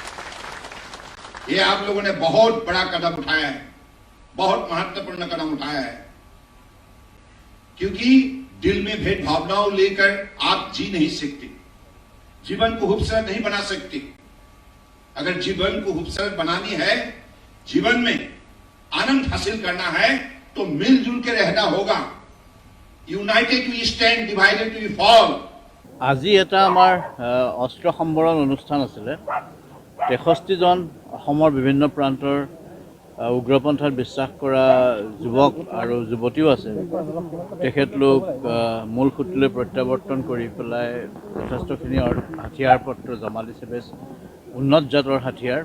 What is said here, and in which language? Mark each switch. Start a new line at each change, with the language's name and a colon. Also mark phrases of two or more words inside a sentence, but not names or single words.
Hindi: ये आप लोगों ने बहुत बड़ा कदम उठाया है, बहुत महत्वपूर्ण कदम उठाया है, क्योंकि दिल में भेद भावनाओं लेकर आप जी नहीं सकते, जीवन को खूबसूरत नहीं बना सकते। अगर जीवन को खूबसूरत बनानी है, जीवन में आनंद हासिल करना है, तो मिलजुल के रहना होगा।
English: United we stand, divided we fall.
Assamese: আজি এটা আমাৰ অস্ত্ৰ সম্বৰণ অনুষ্ঠান আছিলে। 63 জন অসমৰ বিভিন্ন প্ৰান্তৰ উগ্ৰপন্থাত বিশ্বাস কৰা যুৱক আৰু যুৱতীও আছে। তেখেতলোক মূল সুঁতিলৈ প্ৰত্যাৱৰ্তন কৰি পেলাই যথেষ্টখিনি হাথিয়াৰ পত্ৰ জমা দিছে, বেছ উন্নত জাতৰ হাথিয়াৰ।